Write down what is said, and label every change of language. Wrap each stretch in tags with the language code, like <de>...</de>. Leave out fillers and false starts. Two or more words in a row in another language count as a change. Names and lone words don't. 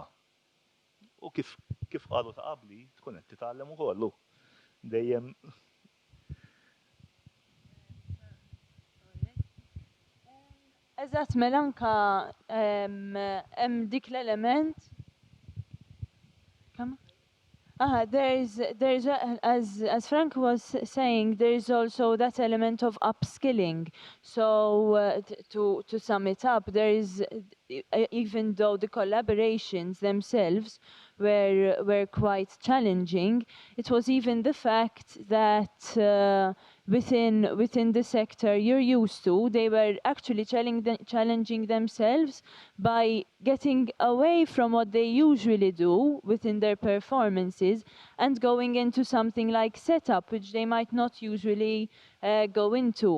<mt>U kif qalu ta' qabli tkun qed titgħallem ukoll. Dejjem. Eżatt mela anke hemm dik l-element.</mt> <en>There's as Frank was saying, there's also that element of upskilling. So to sum it up, there is even though the collaborations themselves were quite challenging, it was even the fact that within the sector you're used to, they were actually challenging themselves by getting away from what they usually do within their performances and going into something like setup, which they might not usually go into.</en>